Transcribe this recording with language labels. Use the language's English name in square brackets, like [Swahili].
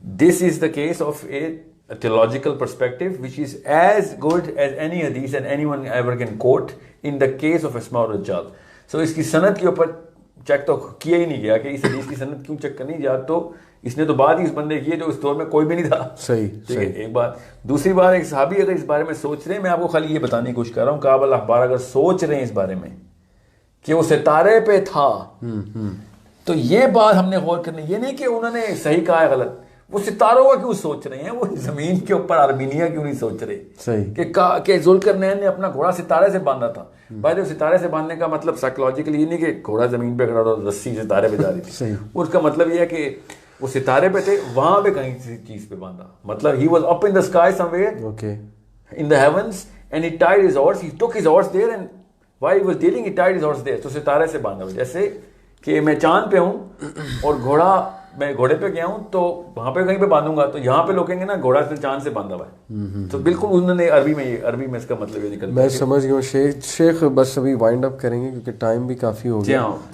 [English] This is the case of a theological perspective which is as good as any hadith and anyone ever can quote in the case of Asma al-Rajal. [Urdu] So اس کی سند کے اوپر check تو کیا ہی نہیں گیا کہ اس حدیث کی سند کیوں چیک کرنی جا, تو اس نے تو بعد ہی اس بندے کی ہے جو اس دور میں کوئی بھی نہیں تھا. صحیح. ٹھیک ہے. ایک بات. دوسری بات, ایک صحابی اگر اس بارے میں سوچ رہے ہیں, میں آپ کو خالی یہ بتانے کی کوشش کر رہا ہوں, کعب الاحبار اگر سوچ رہے ہیں اس بارے میں کہ وہ ستارے پہ تھا تو یہ بات ہم نے غور کرنی, یہ نہیں کہ انہوں نے صحیح کہا ہے غلط, وہ ستاروں کا کیوں سوچ رہے ہیں, وہ زمین کے اوپر آرمینیا کیوں نہیں سوچ رہے. صحیح. کہ ذوالقرنین نے اپنا گھوڑا ستارے سے باندھا تھا. بھائی ستارے سے باندھنے کا مطلب سائیکولوجیکلی یہ نہیں کہ گھوڑا زمین پہ کھڑا اور رسی ستارے پہ جا رہی تھی. اس کا مطلب یہ ہے کہ وہ ستارے پہ تھے, وہاں پہ کہیں کسی چیز پہ باندھا, مطلب [English] he was up in the sky somewhere in the heavens and he tied his horse, he took his horse there and while he was dealing he tied his horse there. [Urdu] تو ستارے سے باندھا. جیسے کہ میں چاند پہ ہوں اور گھوڑا میں گھوڑے پہ گیا ہوں تو وہاں پہ کہیں پہ باندھوں گا, تو یہاں پہ لوگ کہیں گے نا گھوڑا سے چاند سے باندھا ہوا ہے. تو بالکل انہوں نے عربی میں اس کا مطلب یہ نکلتا ہے. میں سمجھ گیا ہوں. شیخ بس ابھی وائنڈ اپ کریں گے کیونکہ ٹائم بھی کافی ہو گیا.